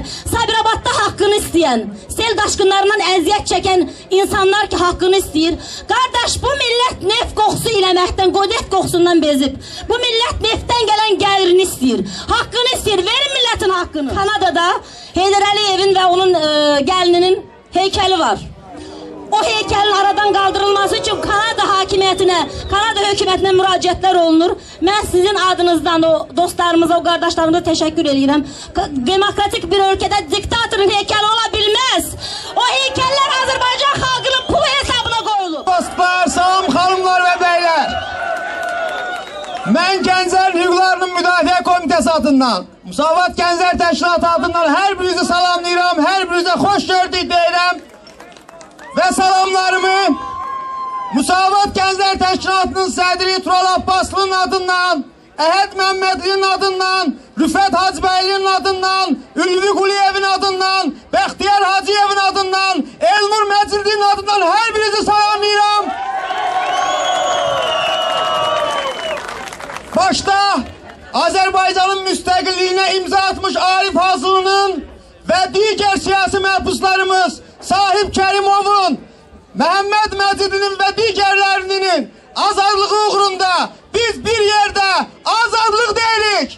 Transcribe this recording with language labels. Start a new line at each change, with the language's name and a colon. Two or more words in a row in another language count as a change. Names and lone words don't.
Azerbaijani: Sabirabadda haqqını istəyən, sel daşqınlarından əziyyət çəkən insanlar ki haqqını istəyir. Qardaş, bu millət neft qoxusu eləməkdən, qodət qoxusundan bezib. Bu millət neftdən gələn gəlirini istəyir. Haqqını istəyir. Verin millətin haqqını. Kanadada Heydər Əliyevin və onun gəlininin heykəli var.
Turkish: O heykelin aradan kaldırılması için Kanada hakimiyetine, Kanada hükümetine müracaatlar olunur. Ben sizin adınızdan o dostlarımıza, o kardeşlerimize teşekkür ediyorum. Demokratik bir ülkede diktatörün heykeli olabilmez. O heykeller Azerbaycan halkının pulu hesabına koyulur. Dostlar, salam hanımlar ve beyler. Ben Gənclərin Hüquqlarının Müdafiə Komitesi adından, Müsavat Gənclər Təşkilatı adından her birinizi salamlayıram, her birinize hoş gördük deyirəm. Ve salamlarımı Müsavat Gənclər Təşkilatının sədri Tural Abbaslı'nın adından, Əhəd Məmmədlinin adından, Rüfət Hacıbəylinin adından, Ülvi Quliyevin adından, Bəxtiyar Hacıyevin adından, Elnur Məcildinin adından her birinizi salamlayıram. Başta Azerbaycan'ın müstakilliyine imza atmış Arif Hazılı'nın ve diğer siyasi məhbuslarımız Sahib Kərimovun, Məhəmməd Məcidinin ve diğerlerinin azadlığı uğrunda biz bir yerde azadlık deyirik.